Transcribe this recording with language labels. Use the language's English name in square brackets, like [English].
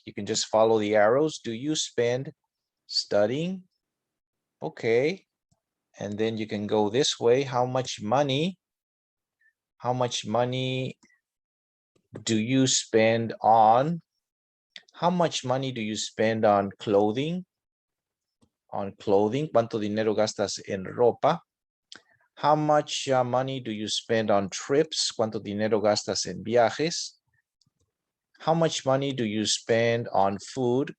[English] You can just follow the arrows. Do you spend studying? Okay. And then you can go this way. How much money? How much money do you spend on? How much money do you spend on clothing? On clothing. [Spanish] ¿Cuánto dinero gastas en ropa? [English] How much money do you spend on trips? [Spanish] ¿Cuánto dinero gastas en viajes? [English] How much money do you spend on food?